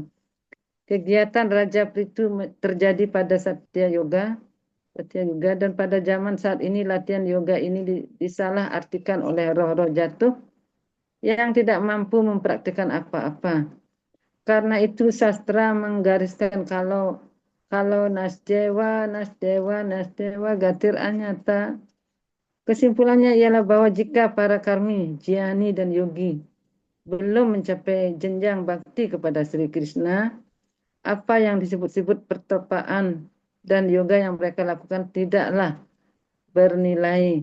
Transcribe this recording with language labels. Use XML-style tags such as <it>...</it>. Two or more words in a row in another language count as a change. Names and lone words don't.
<id>Kegiatan Raja Prithu terjadi pada Satya Yoga, dan pada zaman saat ini latihan yoga ini disalah artikan oleh roh-roh jatuh yang tidak mampu mempraktikkan apa-apa. Karena itu sastra menggariskan kalau</id> <sa>नास्त्येव गतिर् अन्यथा.</sa> <id>Kesimpulannya ialah bahwa jika para karmi, jnani dan yogi belum mencapai jenjang bakti kepada Sri Krishna, apa yang disebut-sebut pertapaan dan yoga yang mereka lakukan tidaklah bernilai.</id>